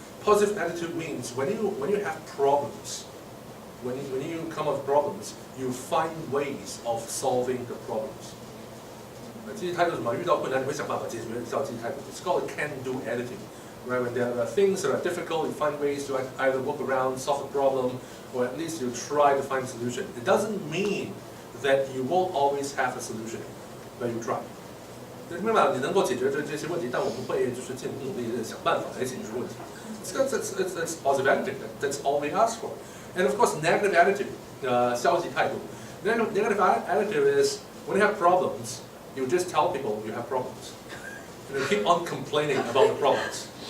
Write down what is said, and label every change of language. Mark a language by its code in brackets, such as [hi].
[en] Positive attitude means when you have problems, when you come up with problems, you find ways of solving the problems. [zh] 积极态度是什么？遇到困难你会想办法解决，叫积极态度。 [en] It's called a can-do attitude. Right? When there are things that are difficult, you find ways to either work around, solve the problem, or at least you try to find a solution. It doesn't mean that you won't always have a solution, but you try. [zh] 明白吗？你能够解决这些问题，但我不会就是尽努力的想办法来解决问题。 [en] That's positive attitude. That's all we ask for. And of course, negative attitude, [zh] 消极态度. [en] Negative attitude is when you have problems, you just tell people you have problems. And you keep on complaining about the problems.